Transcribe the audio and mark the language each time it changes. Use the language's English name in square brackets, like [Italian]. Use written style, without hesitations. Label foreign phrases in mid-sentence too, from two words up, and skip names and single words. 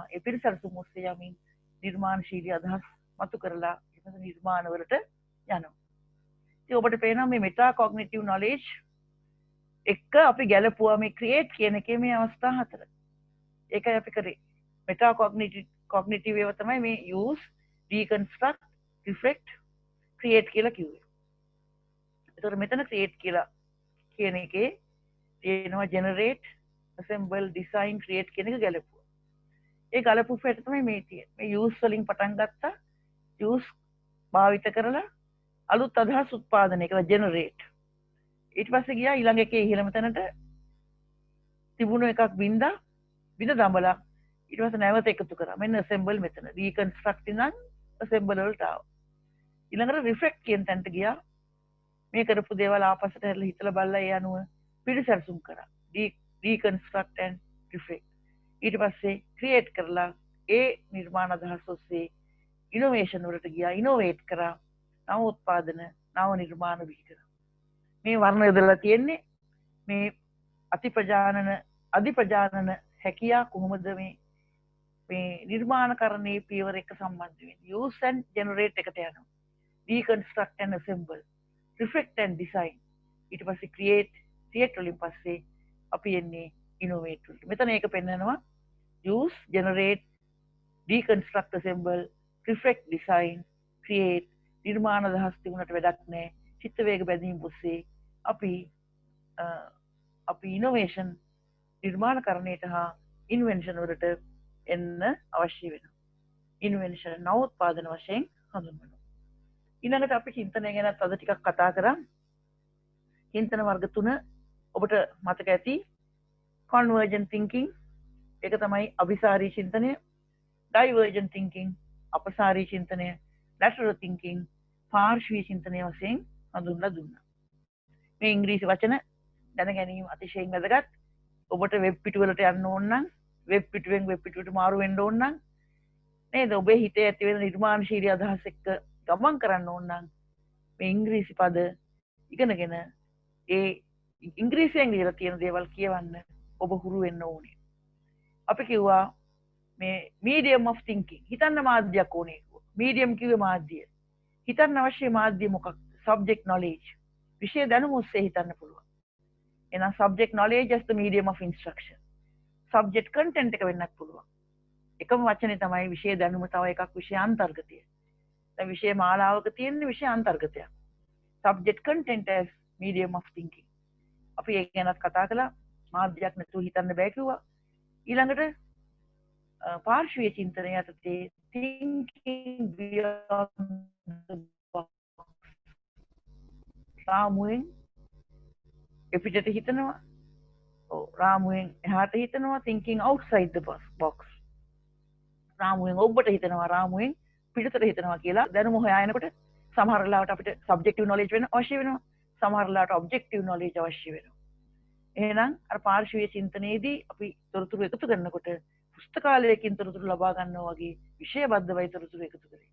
[Sinhala] ඒ පිරිසැලසුම් ඔස්සේ යමින් නිර්මාණශීලී අදහස් මතු කරලා ඒ නිර්මාණ වලට යනවා. ඉතින් ඔබට පේනවා මේ [English] meta cognitive knowledge [Sinhala] එක අපි ගැලපුවා මේ ක්‍රියේට් කියන එකේ මේ අවස්ථා 4. ඒකයි අපි කරේ. [English] meta cognitive [Sinhala] ඒවා තමයි මේ [English] use, deconstruct, reflect, create [Sinhala] කියලා කිව්වේ. ඒතර මෙතන create කියලා කියන එකේ තියෙනවා [English] generate, assemble, design, create [Sinhala] කියන එක ගැලපුවා. ඒ ගලපු ෆෙට තමයි මේ තියෙන්නේ. මේ use වලින් පටන් ගත්තා. use භාවිත කරලා අලුත් අදහස් උත්පාදනය කරලා generate. ඊට පස්සේ ගියා ඊළඟ එකේ ඉහළම තැනට තිබුණු එකක් බින්ද දඹලා ඊට පස්සේ නැවත එකතු කරා. මෙන්න assemble මෙතන. reconstruct ඉඳන් assemble වලට ආවා. ඊළඟට reflect කියන තැනට ගියා. මේ කරපු දේවල් ආපස්සට හැරලා හිතලා බලලා ඒ අනුව පිළිසැලසුම් කරා. [English] reconstruct and reflect. [Sinhala] ඊට පස්සේ create කරලා ඒ නිර්මාණ අදහස් ඔස්සේ ඉනෝවේෂන් වලට ගියා, ඉනෝවේට් කරා, නව උත්පාදන, නව නිර්මාණ බිහි කරා. මේ වර්ණ යොදලා තියෙන්නේ මේ අධිප්‍රජානන හැකියා කොහොමද මේ නිර්මාණකරණයේ පියවර එක සම්බන්ධ වෙන්නේ. [English] use and generate [Sinhala] එකට යනවා. [English] deconstruct and assemble, reflect and design, [Sinhala] ඊට පස්සේ create වලින් පස්සේ අපි එන්නේ innovate වලට. මෙතන ඒක පෙන්නනවා [English] use, generate, deconstruct, assemble, reflect, design, create, [Sinhala] නිර්මාණ අදහස් තිබුණට වැඩක් නැහැ. චිත්ත වේග බැඳීම් ඔස්සේ අපි ඉනෝවේෂන් නිර්මාණකරණයට හා ඉන්වෙන්ෂන් වලට එන්න අවශ්‍ය වෙනවා. ඉන්වෙන්ෂන් නවෝත්පාදන වශයෙන් හඳුන්වනවා. ඊළඟට අපි චින්තනය ගැන අද ටිකක් කතා කරා. චින්තන වර්ග 3 ඔබට මතක ඇති. [English] convergent thinking [Sinhala] ඒක තමයි අභිසාරී චින්තනය. [English] divergent thinking [Sinhala] අපසාරී චින්තනය. [English] lateral thinking [Sinhala] පාර්ශ්වීය චින්තනය වශයෙන් හඳුන්වලා දුන්නා. මේ ඉංග්‍රීසි වචන දැන ගැනීම අතිශයින් වැදගත්. ඔබට වෙබ් පිටුවලට යන්න ඕන නම්, වෙබ් පිටුවෙන් වෙබ් පිටුවට මාරු වෙන්න ඕන නම් නේද, ඔබේ හිතේ ඇති වෙන නිර්මාණශීලී අදහස් එක්ක ගමන් කරන්න ඕන නම් මේ ඉංග්‍රීසි පද ඉගෙනගෙන ඒ ඉංග්‍රීසියෙන් ලියලා තියෙන දේවල් කියවන්න ඔබ හුරු වෙන්න ඕනේ. අපි කිව්වා මේ [English] medium of thinking [Sinhala] හිතන්න මාධ්‍යයක් ඕනේ. medium කිව්වේ මාධ්‍ය. හිතන්න අවශ්‍ය මාධ්‍ය මොකක්ද? [English] subject knowledge. [Sinhala] විෂය දැනුම ඔස්සේ හිතන්න පුළුවන්. [English] එහෙනම් subject knowledge as the medium of instruction. subject content [Sinhala] එක වෙන්නත් පුළුවන්. එකම වචනේ තමයි විෂය දැනුම, තව එකක් විෂය අන්තර්ගතය. දැන් විෂය මාලාවක තියෙන විෂය අන්තර්ගතයක්. [English] subject content as medium of thinking. [Sinhala] අපි ඒක ගැනත් කතා කළා. මාධ්‍යයක් නැතුව හිතන්න බෑ කිව්වා. ඊළඟට පාර්ශ්වීය චින්තනය යටතේ [English] thinking beyond the box. [Sinhala] රාමුවෙන් එපිටට හිතනවා. රාමුවෙන් එහාට හිතනවා. [English] thinking outside the box. [Sinhala] රාමුවෙන් ඔබට හිතනවා, රාමුවෙන් පිටතට හිතනවා කියලා දැනුම හොයාගෙනකොට සමහර වෙලාවට අපිට [English] subjective knowledge [Sinhala] වෙන අවශ්‍ය වෙනවා. සමහර වෙලාවට [English] objective knowledge [Sinhala] අවශ්‍ය වෙනවා. එහෙනම් අර පාර්ශ්වීය චින්තනයේදී අපි තොරතුරු එකතු කරනකොට පුස්තකාලයකින් තොරතුරු ලබා ගන්නවා වගේ විෂයබද්ධවයි තොරතුරු එකතු කරේ.